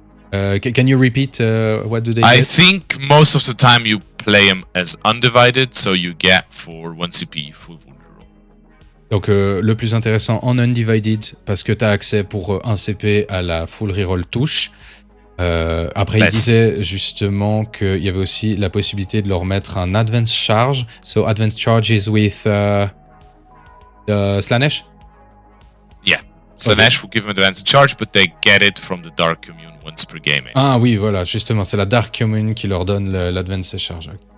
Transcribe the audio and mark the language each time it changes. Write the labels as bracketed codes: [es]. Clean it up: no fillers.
[en] Can you repeat what do they get? I think most of the time you play them as undivided, so you get for 1 CP full wound roll. [fr] Donc le plus intéressant en undivided, parce que tu as accès pour 1 CP à la full reroll touche. Après, il disait justement qu'il y avait aussi la possibilité de leur mettre un advanced charge. [en] So advanced charge is with Slaanesh? Yeah. Slaanesh will give them advanced charge, but they get it from the Dark Commune once per game. [fr] Ah oui, voilà, justement, c'est la Dark Commune qui leur donne l'advanced charge.